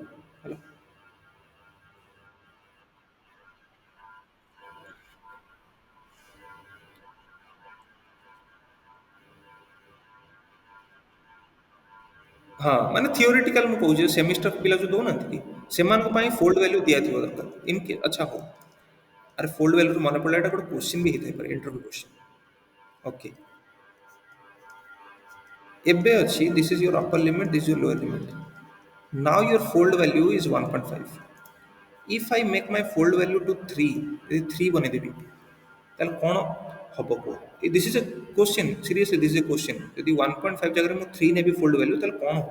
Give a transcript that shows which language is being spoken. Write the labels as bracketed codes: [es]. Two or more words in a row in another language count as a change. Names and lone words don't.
[or] ହେଲା, ହଁ ମାନେ ଥିଓରିଟିକାଲ ମୁଁ କହୁଛି, ସେମିଷ୍ଟର ପିଲା ଯେଉଁ ଦେଉନାହାନ୍ତି କି ସେମାନଙ୍କ ପାଇଁ [en] fold value [or] ଦିଆଥିବା ଦରକାର। ଆଚ୍ଛା ହଉ, ଆରେ [en] fold valueରୁ [or] ମନେ ପଡ଼ିଲା, ଏଇଟା ଗୋଟେ କୋଶ୍ଚିନ୍ ବି ହେଇଥାଇପାରେ, [en] interview question. ଓକେ, [or] ଏବେ ଅଛି [en] this is your upper limit, this is your lower limit. now your fold value is 1.5. If I make my fold value to 3, [or] ଯଦି 3 ବନେଇଦେବି ତାହେଲେ କ'ଣ ହବ କୁହ? [en] this is a question, seriously this is a question. [or] ଯଦି 1.5 ଜାଗାରେ ମୁଁ 3 ନେବି [en] fold value [or] ତାହେଲେ କ'ଣ ହବ?